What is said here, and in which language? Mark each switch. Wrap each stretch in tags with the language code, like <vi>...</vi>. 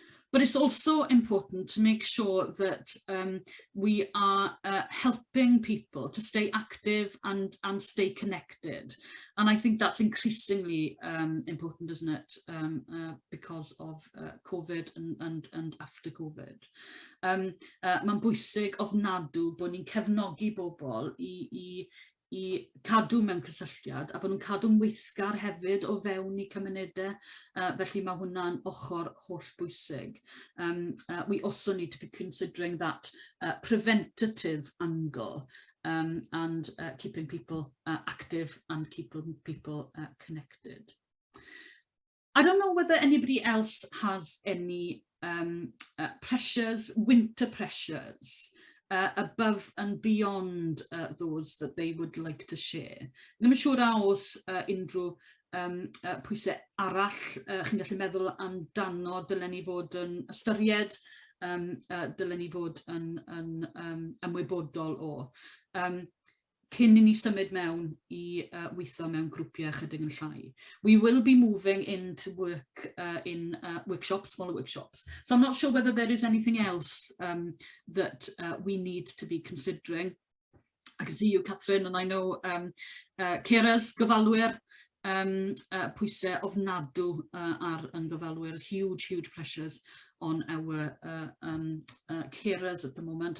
<en>But it's also important to make sure that we are helping people to stay active and stay connected. And I think that's increasingly important, isn't it, because of COVID and after COVID.</en> <cy>Mae'n bwysig ofnadw bod ni'n cefnogi bobl I i cadw mewn cysylltiad a bod nhw'n cadw'n weithgar hefyd o fewn I cymunedau. Felly mae hwnna'n ochr holl bwysig.</cy> <en>We also need to be considering that preventative angle and keeping people active and keeping people connected. I don't know whether anybody else has any pressures, winter pressures, above and beyond those that they would like to share.</en> <cy>Ddim yn siŵr a oes unrhyw pwysau arall chi'n gallu meddwl amdano dylen ni fod yn ystyried, dylen ni fod yn ymwybodol o. Cyn I ni symud mewn I weithio mewn grwpiau chydig yn llai.</cy> <en>We will be moving into work in workshops, smaller workshops. So I'm not sure whether there is anything else that we need to be considering. I can see you, Catherine, and I know Ciara's</en> <cy>gyfalwyr, pwysau ofnadw ar yn gyfalwyr,</cy> <en>huge pressures on our carers at the moment.</en>